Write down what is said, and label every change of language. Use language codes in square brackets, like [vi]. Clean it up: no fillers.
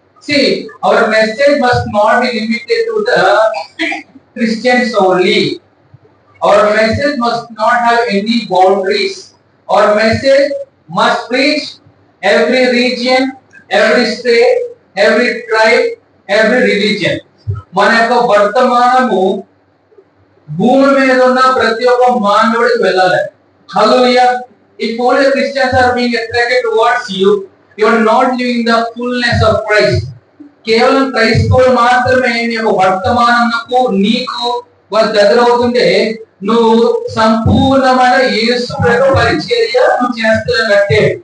[en] See, our message must not be limited to the Christians only. Our message must not have any boundaries. Our message must reach every region, every state, every tribe, every religion. [te] మన యొక్క వర్తమానము భూమి మీద ఉన్న ప్రతి ఒక్క మానవుడికి వెళ్ళాలి. హల్లెలూయా. [en] If only Christians are being attracted towards you, you are not living the fullness of Christ. [te] కేవలం క్రైస్తవులు మాత్రమే నీ యొక్క వర్తమానమునకు నీకు వారి దగ్గర అవుతుంటే నువ్వు సంపూర్ణమైన యేసు ప్రభు పరిచర్య నువ్వు చేస్తున్నట్టే.